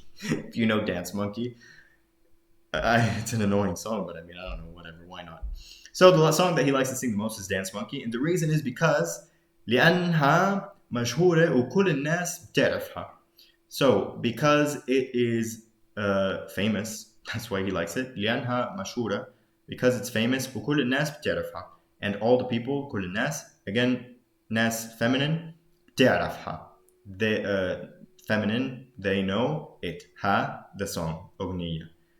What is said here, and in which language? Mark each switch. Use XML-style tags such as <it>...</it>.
<en>If you know Dance Monkey, it's an annoying song, but I mean, I don't know, whatever, why not? So the song that he likes to sing the most is Dance Monkey, and the reason is because</en> <ar>لأنها مشهورة وكل الناس بتعرفها.</ar> <en>So because it is famous, that's why he likes it.</en> <ar>لأنها مشهورة,</ar> <en>because it's famous.</en> <ar>وكل الناس بتعرفها,</ar> <en>and all the people,</en> <ar>كل الناس,</ar> <en>again,</en> <ar>ناس</ar> <en>feminine,</en> <ar>بتعرفها.</ar> <en>They feminine, they know it.</en> <ar>ها,</ar> <en>the song,</en> <ar>أغنية.</ar>